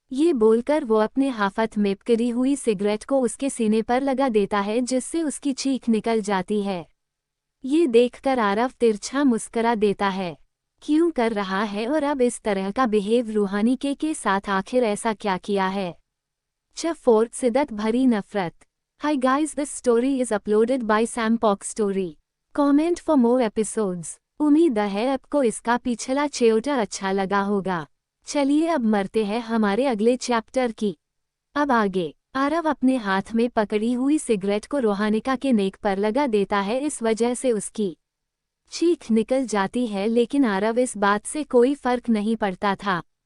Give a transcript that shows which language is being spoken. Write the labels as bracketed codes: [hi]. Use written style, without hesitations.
[hi] ये बोलकर वो अपने हाथ में पकड़ी हुई सिगरेट को उसके सीने पर लगा देता है, जिससे उसकी चीख निकल जाती है। ये देखकर आरव तिरछा मुस्करा देता है। क्यों कर रहा है और अब इस तरह का बिहेव रूहानिका के साथ? आखिर ऐसा क्या किया है? फोर्थ शिद्दत भरी नफरत। [en] Hi guys, this story is uploaded by Sam Pock Story. Comment for more episodes. [hi] उम्मीद है आपको इसका पिछला चैप्टर अच्छा लगा होगा। चलिए अब मरते हैं हमारे अगले चैप्टर की। अब आगे। आरव अपने हाथ में पकड़ी हुई सिगरेट को रूहानिका के नेक पर लगा देता है। इस वजह से उसकी चीख निकल जाती है, लेकिन आरव इस बात से कोई फर्क नहीं पड़ता था।